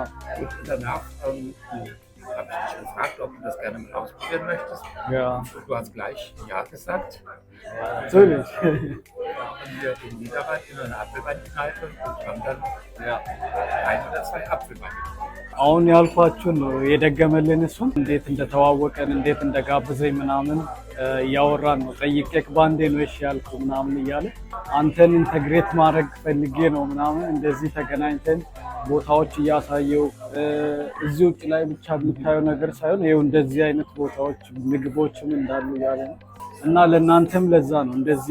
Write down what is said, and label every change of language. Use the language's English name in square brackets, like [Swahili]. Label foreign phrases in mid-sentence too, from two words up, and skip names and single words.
[German] Und danach habe ich dich gefragt, ob du das gerne mal ausprobieren möchtest. Ja. Und du hast gleich Ja gesagt. Natürlich. Und wir in Niederrhein in einer Apfelweinkneipe und haben dann 1 oder 2 Apfelweine getrunken. [Amharic] አሁን ያልኳችሁ ነው የደገመልን። እሱን እንዴት እንደተዋወቀን እንዴት እንደጋበዘኝ ምናምን እያወራን ነው። ጠይቄክ ባንዴ ነው እሺ ያልኩ ምናምን እያለ አንተን ኢንተግሬት ማድረግ ፈልጌ ነው ምናምን እንደዚህ ተገናኝተን ቦታዎች እያሳየው እዚህ ውጭ ላይ ብቻ የምታየው ነገር ሳይሆን ይኸው እንደዚህ አይነት ቦታዎች ምግቦችም እንዳሉ እያለ ነው። እና ለእናንተም ለዛ ነው እንደዚህ